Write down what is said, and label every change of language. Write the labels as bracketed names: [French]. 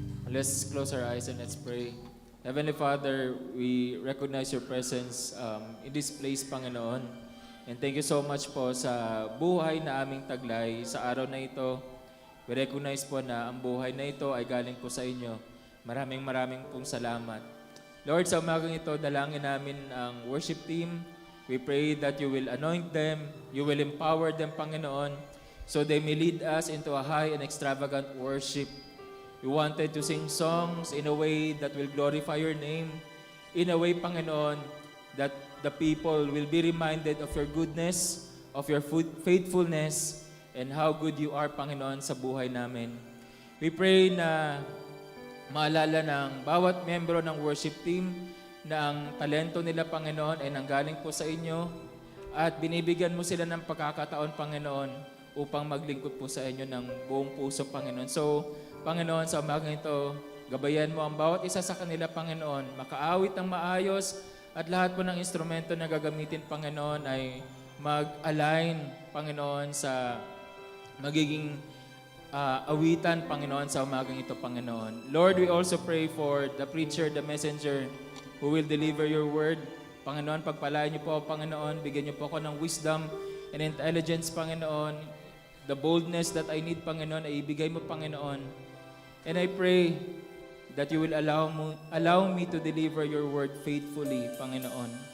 [English] Let's close our eyes and let's pray. Heavenly Father, we recognize your presence in this place, Panginoon. And thank you so much [Filipino] po sa buhay na aming taglay sa araw na ito. [English] We recognize [Filipino] po na ang buhay na ito ay galing po sa inyo. Maraming pong salamat. Lord, sa umagang ito, dalangin namin ang worship team. [English] We pray that you will anoint them, you will empower them, Panginoon, so they may lead us into a high and extravagant worship. We wanted to sing songs in a way that will glorify your name, in a way, Panginoon, that the people will be reminded of your goodness, of your faithfulness, and how good you are, Panginoon, [Filipino] sa buhay namin. [English] We pray [Filipino] na maalala ng bawat membro ng worship team na ang talento nila, Panginoon, ay nanggaling po sa inyo at binibigyan mo sila ng pagkakataon, Panginoon, upang maglingkod po sa inyo ng buong puso, Panginoon. So, Panginoon, sa umagang ito, gabayan mo ang bawat isa sa kanila, Panginoon, makaawit ng maayos at lahat po ng instrumento na gagamitin, Panginoon, ay mag-align, Panginoon, sa magiging awitan, Panginoon, sa umagang ito, Panginoon. [English] Lord, we also pray for the preacher, the messenger, who will deliver your word. [Filipino] Panginoon, pagpalain niyo po, Panginoon, bigyan niyo po ako ng [English] wisdom and intelligence, [Filipino] Panginoon. [English] The boldness that I need, Panginoon, [Filipino] ay ibigay mo, [English] Panginoon. And I pray that you will allow me to deliver your word faithfully, Panginoon.